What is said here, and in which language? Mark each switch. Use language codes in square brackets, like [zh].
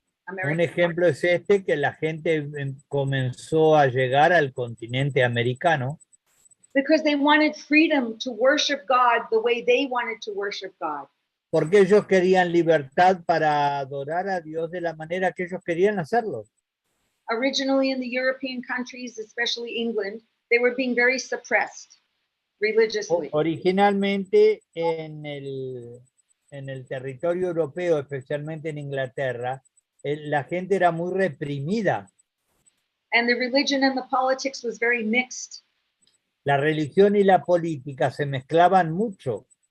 [es] Un ejemplo es este, que la gente comenzó a llegar al continente americano. [en] Because they wanted freedom to worship God the way they wanted to worship God. [es] Porque ellos querían libertad para adorar a Dios de la manera que ellos querían hacerlo. [en] Originally in the European countries, especially England, they were being very suppressed religiously. [es] Originalmente en el territorio europeo, especialmente en Inglaterra, la gente era muy reprimida. [en] And the religion and the politics was very mixed. [es] La religión y la política se mezclaban mucho.